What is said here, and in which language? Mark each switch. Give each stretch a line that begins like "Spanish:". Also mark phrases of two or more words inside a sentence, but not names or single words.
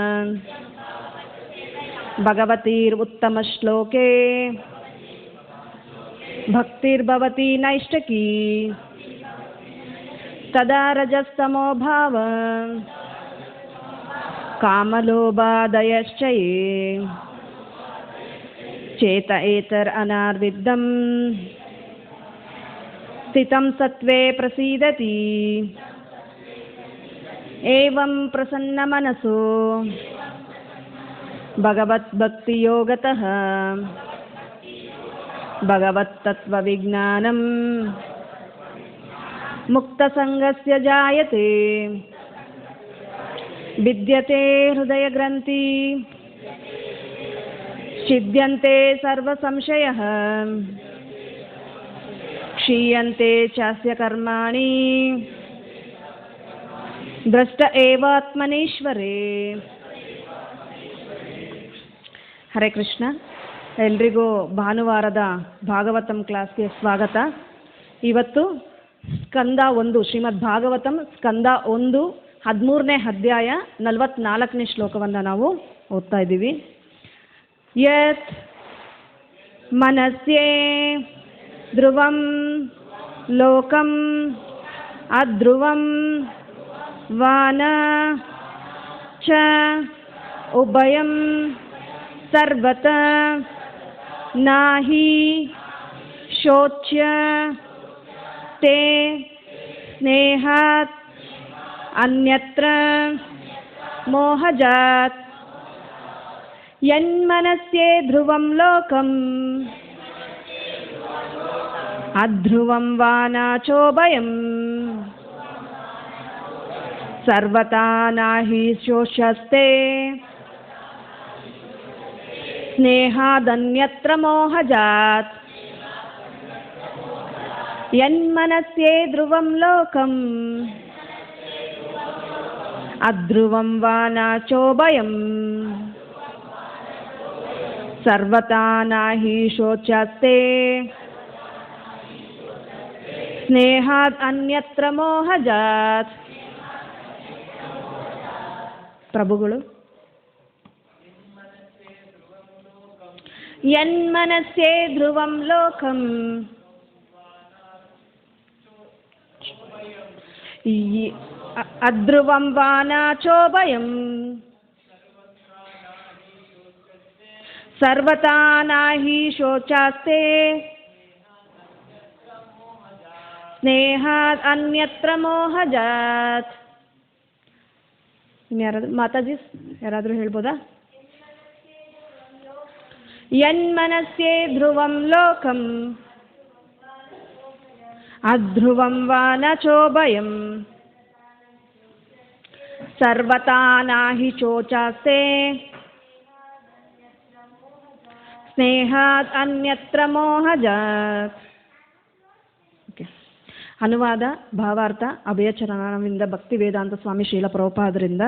Sanskrit: भगवतीरुत्तमश्लोके भक्तिर्भवति नैष्टकी तदा रजस्तमो भाव कामलोभादयश्च ये चेत एतर अनार्विद्धं स्थितं सत्त्वे प्रसीदति एवं प्रसन्नमनसो भगवद्भक्तियोगतः भगवत्तत्त्वविज्ञानं ಮುಕ್ತಸಂಗಸ್ಯ ಜಾಯತೆ ವಿದ್ಯತೆ ಹೃದಯಗ್ರಂಥಿ ಛಿದ್ಯಂತೆ ಸರ್ವಸಂಶಯಃ ಕ್ಷೀಯಂತೆ ಚಾಸ್ಯ ಕರ್ಮಾಣಿ ದ್ರಷ್ಟ ಏವಾತ್ಮನೇಶ್ವರೇ. ಹರೇ ಕೃಷ್ಣ.
Kannada: ಎಲ್ರಿಗೂ ಭಾನುವಾರದ ಭಾಗವತಂ ಕ್ಲಾಸ್ಗೆ ಸ್ವಾಗತ. ಇವತ್ತು ಸ್ಕಂದ 1 ಶ್ರೀಮದ್ ಭಾಗವತಂ ಸ್ಕಂದ 1 13ನೇ ಅಧ್ಯಾಯ 44ನೇ ಶ್ಲೋಕವನ್ನು ನಾವು ಓದ್ತಾ ಇದ್ದೀವಿ.
Sanskrit: ಯತ್ ಮನಸ್ಯೇ ಧ್ರುವಂ ಲೋಕಂ ಅಧ್ರುವಂ ವಾನ ಚ ಉಭಯಂ ಸರ್ವತ ನಾಹಿ ಶೋಚ್ಯ ತೇ ಸ್ನೇಹಾತ್ ಅನ್ಯತ್ರ ಮೋಹಜಾತ್. ಯನ್ಮನಸ್ಯೇ ಧ್ರುವಂ ಲೋಕಂ ಅಧ್ರುವಂ ವಾನಾಚೋಭಯಂ ಸರ್ವತಾ ನಾಹಿ ಶೋಷ್ಯಸ್ತೆ ಸ್ನೇಹಾದನ್ಯತ್ರ ಮೋಹಜಾತ್. ಯನ್ಮನಸ್ಯೇ ಧ್ರುವಂ ಲೋಕಂ ಅಧ್ರುವಂ ವಾನಾಚೋಭಯಂ ಸರ್ವತಾ ನಾಹಿ ಶೋಚ್ಯಸ್ತೆ ಸ್ನೇಹಾದ್ ಅನ್ಯತ್ರ ಮೋಹಜಾತ್. ಪ್ರಭುಗಳು, ಯನ್ಮನಸ್ಸೇ ಧ್ರುವಂ ಲೋಕಂ ಅಧ್ರುವಂ ವಾನಾಚೋಭಯಂ ಸರ್ವತಾ ನಾಹಿ ಶೋಚಾಸ್ತೆ ಸ್ನೇಹಾತ್ ಅನ್ಯತ್ರ ಮೋಹಜಾತ್.
Kannada: ಇನ್ಯಾರಾದ್ರೂ ಮಾತಾಜಿ ಯಾರಾದರೂ ಹೇಳ್ಬೋದಾ?
Sanskrit: ಯನ್ಮನಸ್ಸೇ ಧ್ರುವಂ ಲೋಕಂ ಅಧ್ರುವಂ ವಾನಚೋಭಯಂ ಸರ್ವತಾ ನಾಹಿ ಶೋಚಾಸ್ತೆ ಸ್ನೇಹಾತ್ ಅನ್ಯತ್ರ ಮೋಹಜಾತ್.
Kannada: ಓಕೆ. ಅನುವಾದ ಭಾವಾರ್ಥ ಅಭಯಚರಣವಿಂದ ಭಕ್ತಿ ವೇದಾಂತ ಸ್ವಾಮಿ ಶ್ರೀಲ ಪ್ರಭುಪಾದರಿಂದ.